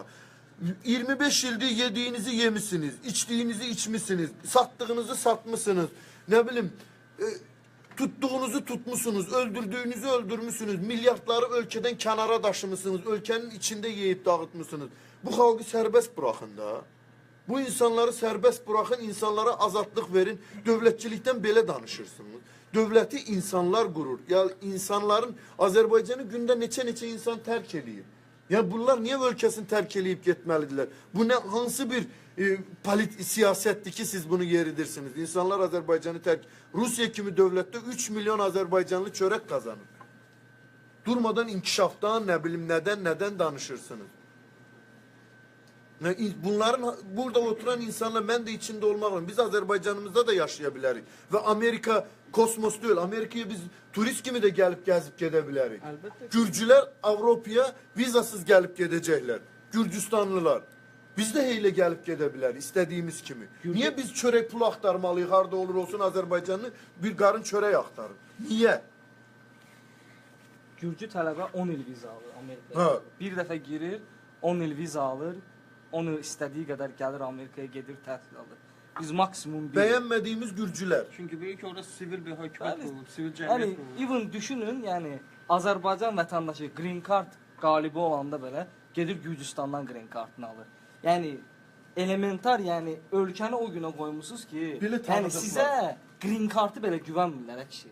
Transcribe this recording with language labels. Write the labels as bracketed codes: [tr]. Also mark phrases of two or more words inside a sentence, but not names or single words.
[tr] 25 ildir yediğinizi yemişsiniz, içtiğinizi içmişsiniz, sattığınızı satmışsınız, ne bileyim tuttuğunuzu tutmuşsunuz, öldürdüğünüzü öldürmüşsünüz, [az] milyardları ölkədən kənara daşımışsınız, ölkənin içində yeyib dağıtmışsınız. Bu xalqı sərbəst buraxın da. Bu insanları sərbəst buraxın, insanlara azadlıq verin, dövlətçilikdən belə danışırsınız. Dövləti insanlar qurur. Ya insanların Azərbaycanı gündə neçə insan tərk edir. [tr] Yani bunlar niye ülkesini terk edip gitmelidirler? Bu ne hansı bir siyasettir ki siz bunu yeridirsiniz? İnsanlar Azerbaycan'ı terk... Rusya kimi devlette 3 milyon Azerbaycanlı çörek kazanır. Durmadan inkişaftan ne bileyim neden danışırsınız? Bunların burada oturan insanlar ben de içinde olmalıyım. Biz Azerbaycanımızda da yaşayabiliriz. Ve Amerika kosmos değil. Amerika'ya biz turist gibi de gelip gezip gidebiliriz. Gürcüler Avrupa'ya vizasız gelip gidecekler. Gürcistanlılar. Biz de heyle gelip gidebiliriz istediğimiz kimi. Niye biz çörek pul aktarmalıyız? [az] Harda olur olsun Azerbaycanlı bir qarın çörek aktarır. [tr] Niye? [az] Gürcü tələbə 10 il viza alır Amerikaya. Bir dəfə girir, 10 il viza alır. [tr] Onu istediği kadar gelir Amerika'ya gelir təhsil alır. Biz maksimum bir... Beğenmediğimiz Gürcüler. Çünkü büyük orada sivil bir [az] hökumət olub, sivil cəmiyyət [tr] Yani [az] olub. even düşünün, yani Azərbaycan vətəndaşı [en] green card [az] qalibi olanda belə gedir Gürcüstandan green cardını alır. Yani elementar, yani ölkəni o günə qoymusunuz ki, yani sizə [en] green card'ı [az] belə güvənmirlər kişi.